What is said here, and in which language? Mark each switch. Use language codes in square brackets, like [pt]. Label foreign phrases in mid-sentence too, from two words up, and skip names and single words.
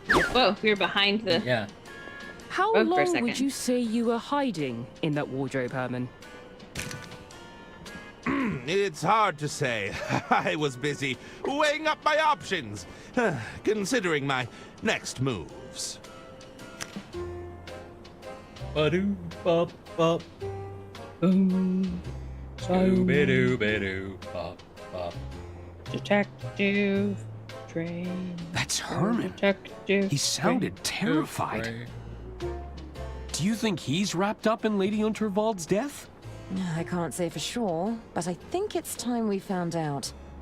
[en] Whoa, we were behind the... Yeah. How long would you say you were hiding in that wardrobe, Herman? It's hard to say. I was busy weighing up my options, considering my next moves. Ba-doo-bop-bop. Boom. Scooby-doo-ba-doo-bop, bop. Detective train. That's Herman. Detective He sounded terrified. Do you think he's wrapped up in Lady Unterwald's death? I can't say for sure, but I think it's time we found out.